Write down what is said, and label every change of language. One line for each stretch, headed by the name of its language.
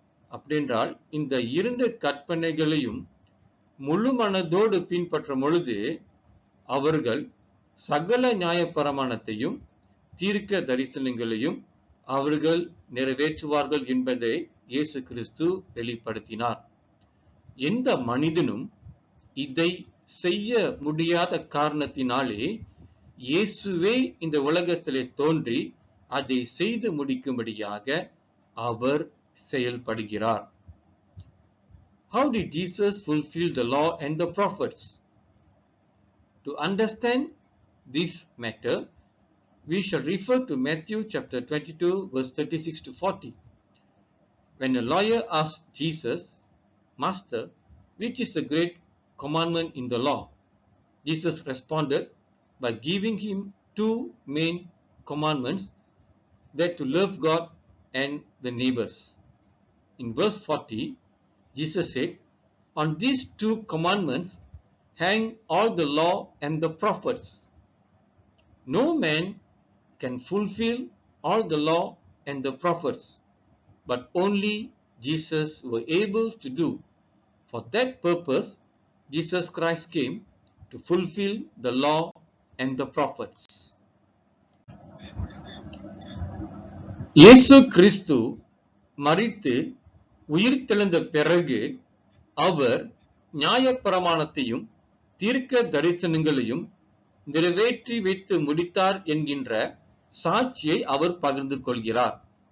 Tamil: அப்படின்றால் இந்த 2 கற்பனைகளையும் முழு மனதோடு பின்பற்றும் பொழுது அவர்கள் சகல நியாயப்பிரமாணத்தையும் தீர்க்க தரிசனங்களையும் அவர்கள் நிறைவேற்றுவார்கள் என்பதை இயேசு கிறிஸ்து வெளிப்படுத்தினார். எந்த மனிதனும் இதை செய்ய முடியாத காரணத்தினாலே இயேசுவே இந்த உலகத்திலே தோன்றி அதை செய்து முடிக்கும்படியாக அவர் செயல்படுகிறார்.
English: How did Jesus fulfill the law and the prophets? To understand this matter, we shall refer to Matthew chapter 22 verse 36 to 40. When a lawyer asked Jesus, "Master, which is the great commandment in the law?" Jesus responded by giving him two main commandments, that to love God and the neighbors. In verse 40, Jesus said, "On these two commandments hang all the law and the prophets. No man can fulfill all the law and the prophets, but only Jesus were able to do. For that purpose, Jesus Christ came to fulfill the law and the prophets."
Tamil: இயேசு கிறிஸ்து மரித்து உயிர்த்தெழுந்த பிறகு அவர் நியாயப்பிரமாணத்தையும் தீர்க்க தரிசனங்களையும் நிறைவேற்றி வைத்து முடித்தார் என்கின்ற சாட்சியை அவர் பகிர்ந்து கொள்கிறார்.